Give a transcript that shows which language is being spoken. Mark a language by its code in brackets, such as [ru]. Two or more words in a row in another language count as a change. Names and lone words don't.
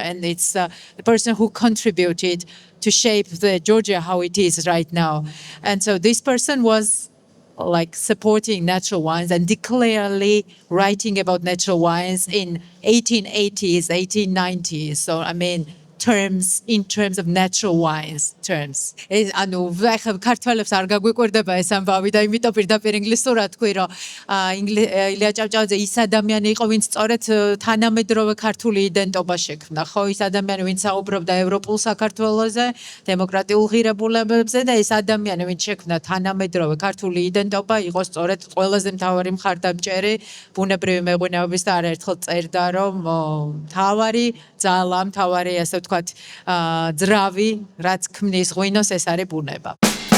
[en] And it's the person who contributed to shape the Georgia how it is right now. And so this person was like supporting natural wines and clearly writing about natural wines in 1880s, 1890s. So I mean, in terms of natural wines terms. [ka] ანუ ახლა ქართველებს არ გაგვიკვირდება ეს ამბავი და იმიტომ პირდაპირ ინგლისურად თქვი, რომ ილია ჭავჭავაძე ის ადამიანი იყო, ვინც სწორედ თანამედროვე ქართული იდენტობა შექმნა, ხო, ის ადამიანი, ვინც საუბრობდა ევროპულ საქართველოზე, დემოკრატიულ ღირებულებებზე და ეს ადამიანი, ვინც შექმნა თანამედროვე ქართული იდენტობა, იყო სწორედ ყველაზე მთავარი მხარდამჭერი ბუნებრივი მეღვინეობის და არაერთხელ წერდა, რომ მთავარი ძალა, მთავარი ასე ვთქვათ, ძრავი, რაც ქმნის ღვინოს, ეს არის ბუნება.